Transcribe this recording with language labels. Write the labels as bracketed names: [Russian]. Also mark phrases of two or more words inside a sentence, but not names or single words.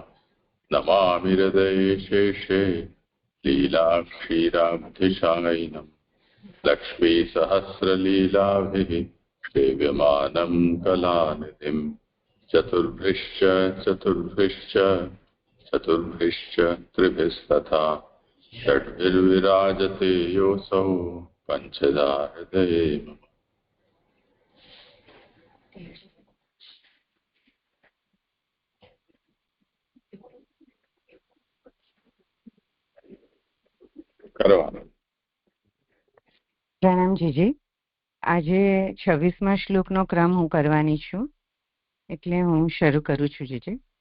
[Sanskrit] नमामि हृदये शेषे लीलाक्षीराब्धिशायिनम् लक्ष्मीसहस्रलीलाभिः सेव्यमानं कलानिधिम्। चतुर्भ्रिश्च चतुर्भ्रिश्च चतुर्भ्रिश्च त्रिभिस्तथा षड्भिर्विराजते योऽसौ पञ्चधा हृदये मम। [Gujarati] પ્રણામ જીજી. આજે 26મા શ્લોકનો ક્રમ હું કરવાની છું, એટલે હું શરૂ કરું છું જીજી.